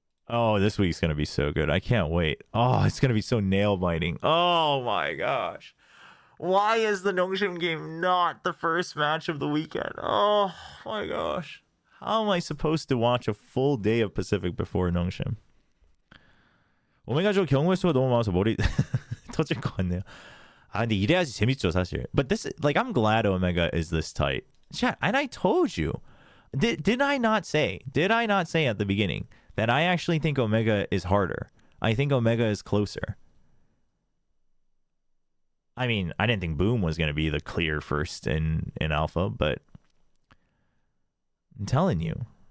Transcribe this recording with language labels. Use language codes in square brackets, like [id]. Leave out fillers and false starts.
[en] Oh, this week's going to be so good. I can't wait. Oh, it's going to be so nail-biting. Oh, my gosh. Why is the Nongshim game not the first match of the weekend? Oh, my gosh. How am I supposed to watch a full day of Pacific before Nongshim? [ko] 오메가 저 경우의 수가 너무 많아서 머리 터질 것 같네요. 아, 근데 이래야지 재밌죠, 사실. [en] But this, like, I'm glad Omega is this tight. Chat, and I told you. Did I not say at the beginning that I actually think Omega is harder? I think Omega is closer. I mean, I didn't think Boom was going to be the clear first in Alpha, but I'm telling you.